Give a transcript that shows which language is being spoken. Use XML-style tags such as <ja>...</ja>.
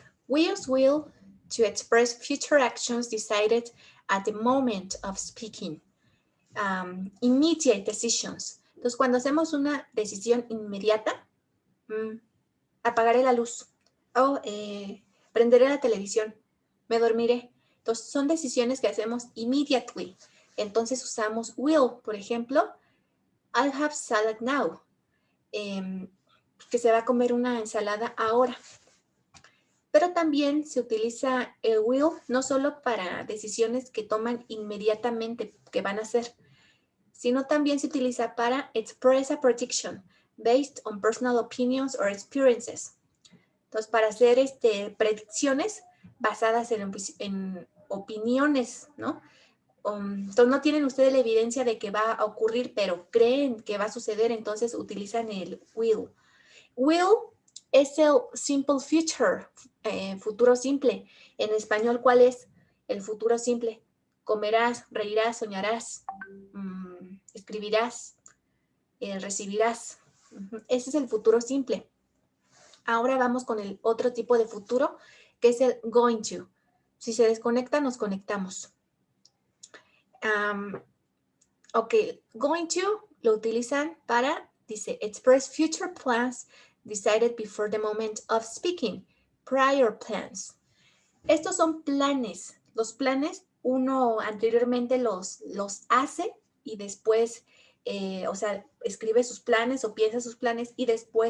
<en>We use will to express future actions decided at the moment of speaking. Immediate decisions.</en> <es>Entonces, cuando hacemos una decisión inmediata, apagaré la luz o prenderé la televisión, me dormiré. Entonces, son decisiones que hacemos immediately. Entonces, usamos will. Por ejemplo,</es> <en>I'll have salad now.</en> <es>Que se va a comer una ensalada ahora. Pero también se utiliza el will no solo para decisiones que toman inmediatamente, que van a hacer, sino también se utiliza para</es> <en>express a prediction based on personal opinions or experiences.</en> <es>Entonces, para hacer predicciones basadas en opiniones, ¿no? Entonces, no tienen ustedes la evidencia de que va a ocurrir, pero creen que va a suceder, entonces utilizan el will. Will es el simple future, futuro simple. En español, ¿cuál es el futuro simple? Comerás, reirás, soñarás, escribirás, recibirás. Ese es el futuro simple. Ahora vamos con el otro tipo de futuro, que es el going to. Si se desconecta, nos conectamos.</es> <en>Ok, going to</en> <es>lo utilizan para, dice,</es> <en>express future plans decided before the moment of speaking, prior plans.</en> <es>Estos son planes. Los planes, uno anteriormente los hace y después, escribe sus planes o piensa sus planes y después</es>